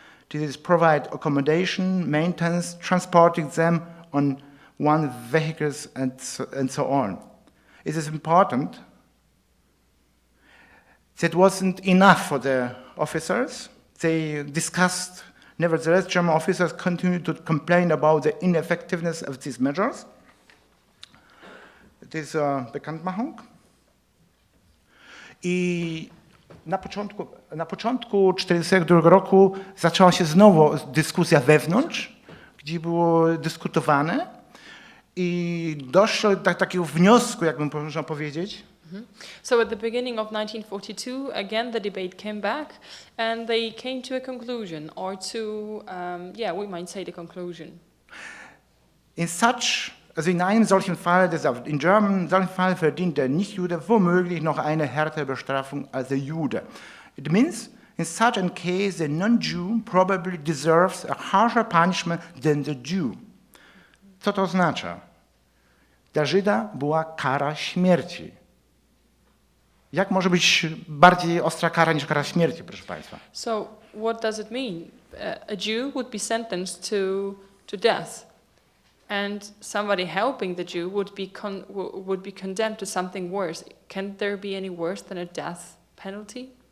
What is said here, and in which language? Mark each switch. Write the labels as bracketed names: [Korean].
[English] This is provide accommodation, maintenance, transporting them on one vehicles, and so on. It is important. That wasn't enough for the officers. They discussed, nevertheless, German officers continued to complain about the ineffectiveness of these measures. It is Bekanntmachung. [Polish] I na początku 1942 roku zaczęła się znowu dyskusja wewnątrz, gdzie było dyskutowane i doszło do takiego wniosku, jakbym można powiedzieć. [English] So at the beginning of 1942, again the debate came back and they came to a conclusion, or to, we might say the conclusion. In such [German] Also in einem solchen Fall, [English] in German, [German] in solchen Fall verdient der Nicht-Jude womöglich noch eine härtere Bestrafung als der Jude. [English] It means, in such a case, the non-Jew probably deserves a harsher punishment than the Jew. [Polish] Co to oznacza? Dla Żyda była kara śmierci. Jak może być bardziej ostra kara niż kara śmierci, proszę Państwa? [English] So what does it mean? A Jew would be sentenced to death, and somebody helping the Jew would be condemned to something worse. Can there be any worse than a death penalty?